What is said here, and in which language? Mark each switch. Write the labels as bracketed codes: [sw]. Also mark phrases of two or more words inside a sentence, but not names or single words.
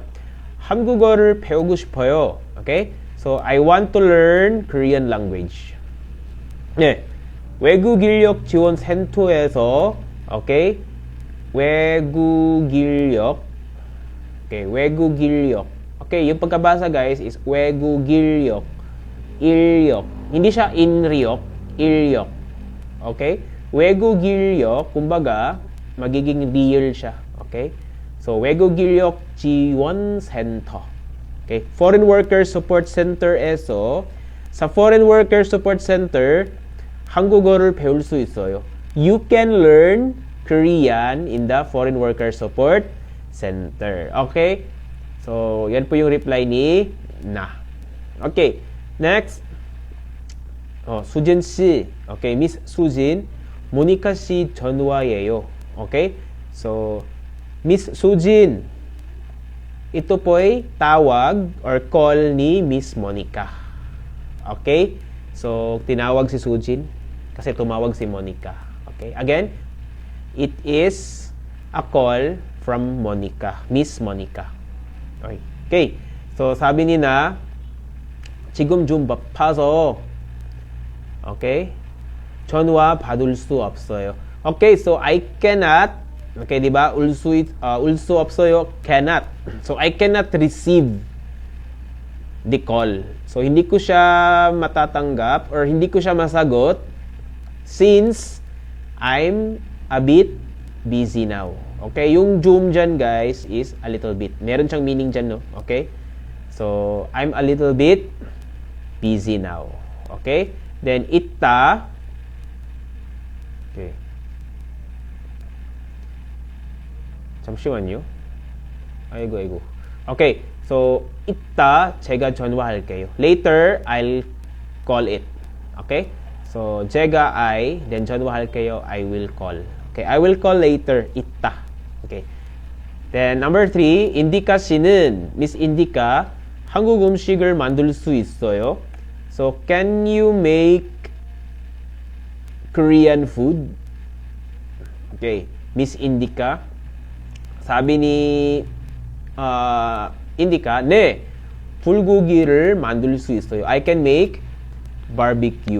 [ko] 한국어를 배우고 싶어요. [en] Okay? So, I want to learn Korean language. [ko] 네. 외국 인력 지원 센터에서, okay? 외국 인력. Okay, 외국 인력. [tl] Okay, yung pagkabasa, guys, is [ko] 외국 인력. 인력. [tl] Hindi siya inryok, inryok. [ko] Okay? 외국 인력, [tl] kumbaga, magiging real siya. Okay? So, [ko] 외국 인력 지원 센터. Okay? Foreign Worker Support Center에서 sa Foreign Worker Support Center, 한국어를 배울 수 있어요. [en] You can learn Korean in the Foreign Worker Support Center. Okay? [tl] So, yan po yung reply ni Na. [en] Okay. Next. [ko] 수진 씨. [en] Okay, Miss Sujin. [ko] 모니카 씨 전화예요. [en] Okay? So, Miss Sujin. [tl] Ito po'y tawag or call ni Miss Monica. Okay? So, tinawag si Sujin kasi tumawag si Monica. Okay? [en] Again, it is a call from Monica. Miss Monica. Okay. Okay. So, [tl] sabi ni Na, [ko] 지금 좀 바빠서 okay? 전화 받을 수 없어요. [en] Okay, so I cannot, okay, [tl] di ba? [ko] 울 수 없어요, [en] cannot. So I cannot receive the call. [tl] So hindi ko siya matatanggap or hindi ko siya masagot [en] since I'm a bit busy now. [tl] Okay, yung zoom dyan, guys, [en] is a little bit. [tl] Meron siyang meaning dyan, no? Okay? [en] So, I'm a little bit busy now. Okay? Then, [ko] itta. Okay. 잠시만요. 아이고. Okay. So, itta, 제가 전화할게요. [en] Later, I'll call it. Okay? [ko] So, 제가 then 전화할게요, [en] I will call. Okay, I will call later, itta. Okay. Then, number 3, [ko] 인디카 씨는, Miss Indica, 한국 음식을 만들 수 있어요. [en] So, can you make Korean food? Okay, Miss Indica. [tl] Sabi ni [ko] Indica, 네, 불고기를 만들 수 있어요. [en] I can make barbecue.